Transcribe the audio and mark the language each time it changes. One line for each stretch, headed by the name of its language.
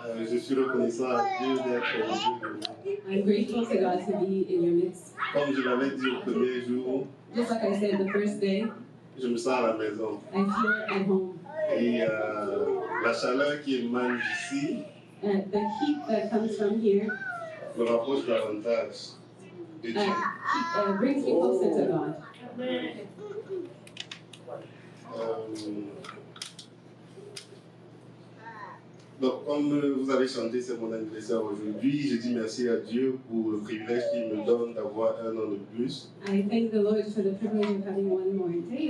French: Je suis reconnaissant à Dieu d'être au milieu de nous.
English: I'm grateful to God to be in your midst.
French: Comme je l'avais dit au premier jour,
English: Just like I said the first day,
French: je me sens à la maison.
English: I feel at home.
French: Et la chaleur qui émane d'ici
English: The heat that comes from here
French: me rapproche davantage de Dieu.
English: brings me closer to God.
French: Donc, comme vous avez chanté, c'est mon anniversaire aujourd'hui. Je dis merci à Dieu pour le privilège qu'il me donne d'avoir un an de plus.
English: I thank the Lord for the privilege of having one more day.